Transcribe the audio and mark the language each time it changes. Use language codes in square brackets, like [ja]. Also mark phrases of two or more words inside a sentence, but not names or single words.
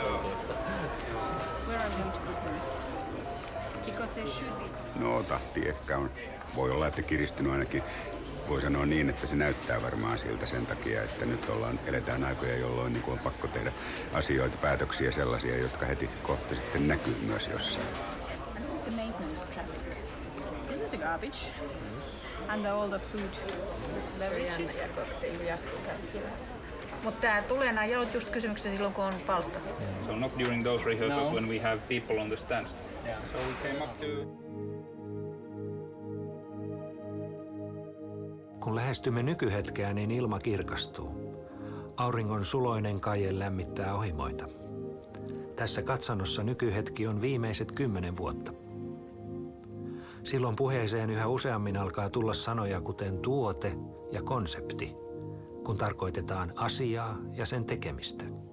[fi] No tahti ehkä on. Voi olla, että kiristynyt ainakin. Voi sanoa niin, että se näyttää varmaan siltä sen takia, että nyt eletään aikoja, jolloin niin on pakko tehdä asioita, päätöksiä sellaisia, jotka heti kohta sitten näkyy myös jossain. [en] This is the maintenance traffic. This is the garbage. And all the food, beverages. [fi] Mutta tää tulee nämä jaot just kysymyksessä silloin, kun on palstat. [en] So not during those rehearsals when we have people on the stands. Yeah. So we came up to... [fi] Kun lähestymme nykyhetkeä, niin ilma kirkastuu. Auringon suloinen kaie lämmittää ohimoita. Tässä katsannossa nykyhetki on viimeiset 10 vuotta. Silloin puheeseen yhä useammin alkaa tulla sanoja kuten tuote ja konsepti, kun tarkoitetaan asiaa ja sen tekemistä.